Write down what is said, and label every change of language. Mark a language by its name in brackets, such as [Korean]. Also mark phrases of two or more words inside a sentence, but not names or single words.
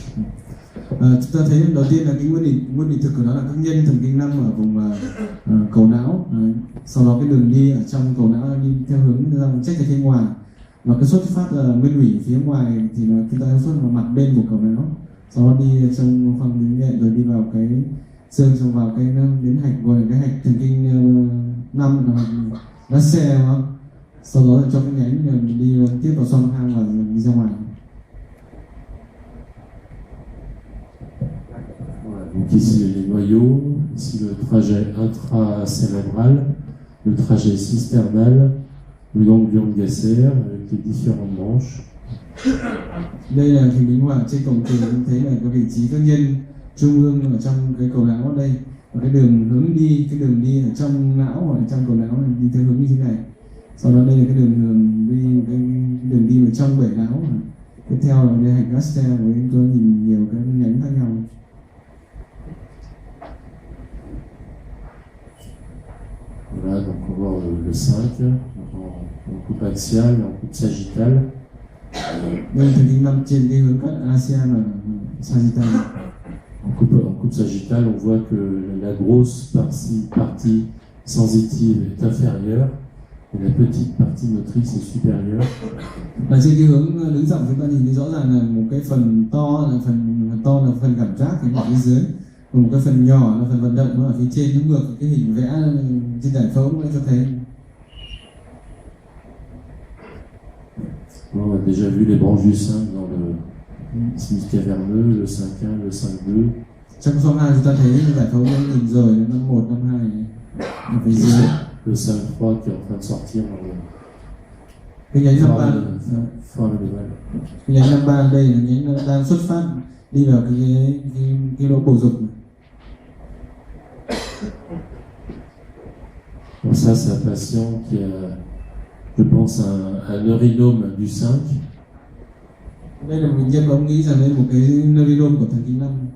[Vietnamese] Chúng ta thấy đầu tiên là cái nguyên lý thực của nó là các nhân thần kinh 5 ở vùng cầu não, sau đó cái đường đi ở trong cầu não đi theo hướng ra trách ra phía ngoài, và cái xuất phát nguyên ủy phía ngoài thì nó chúng ta xuất vào mặt bên của cầu não, sau đó đi trong khoang đứng nhẹ rồi đi vào cái xương, xong vào cái đến hạch gọi là cái hạch thần kinh 5 là nó xe đó. Sau đó là cho cái nhánh đi tiếp vào xoang hang và đi ra ngoài. [French] Donc ici les noyaux, ici le trajet intracérébral, le trajet cisternal, le ganglion de Gasser avec les différentes branches. [Vietnamese] Đây là hình minh họa trên cổng tường, chúng thấy là cái vị trí các nhân trung ương ở trong cái cầu não ở đây, và cái đường hướng đi, cái đường đi ở trong não hoặc ở trong cầu não này đi theo hướng như thế này. Sau đó đây là cái đường đi, cái đường đi vào trong bể não. Tiếp theo là đây hạch Gasser với chúng tôi nhìn nhiều cái nhánh khác nhau. [French] Voilà, donc on va voir le 5 en coupe axiale, en coupe sagittale. [Vietnamese] Đây là thần kinh 5 trên cái hướng cắt ASEAN và sagittal. [French] En coupe sagittale, on voit que la grosse partie sensitive est inférieure et la petite partie motrice est supérieure. [Vietnamese] Và trên cái hướng đứng dọc chúng ta nhìn thấy rõ ràng là một cái phần to là phần cảm giác thì ở phía dưới, còn một cái phần nhỏ là phần vận động nó ở phía trên, nó ngược cái hình vẽ trên giải phẫu cũng đã cho thấy. [French] On a déjà vu les branches du 5 dans le sinus caverneux, le 5.1, le 5.2. [Vietnamese] Trong xoang hang chúng ta thấy giải phẫu nó nhìn rồi, năm 1, năm 2 ở phía dưới. [French] Le 5.3 qui est en train de sortir dans le [Vietnamese] cái nhánh 53, cái nhánh 53 đây là nhánh nó đang xuất phát đi vào cái lỗ bầu dục. [French] Donc ça, c'est un patient qui a, je pense, un neurinome du 5. [Vietnamese] Đây là một bệnh nhân mà ông nghĩ rằng đây là một cái neurinome của thần kinh 5.